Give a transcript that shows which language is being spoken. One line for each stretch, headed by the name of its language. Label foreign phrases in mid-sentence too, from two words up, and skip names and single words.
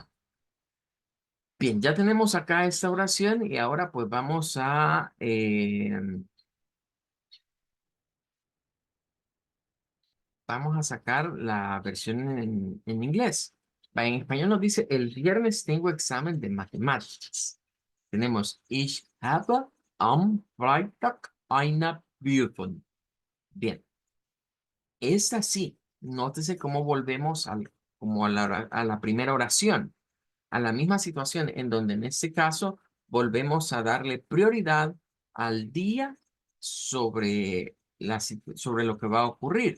Spanish: Bien, ya tenemos acá esta oración y ahora pues vamos a sacar la versión en inglés. En español nos dice, el viernes tengo examen de matemáticas. Tenemos,
German: ich habe am Freitag eine Prüfung.
Spanish: Bien. Es así. Nótese cómo volvemos como a la primera oración, a la misma situación en donde en este caso volvemos a darle prioridad al día sobre lo que va a ocurrir.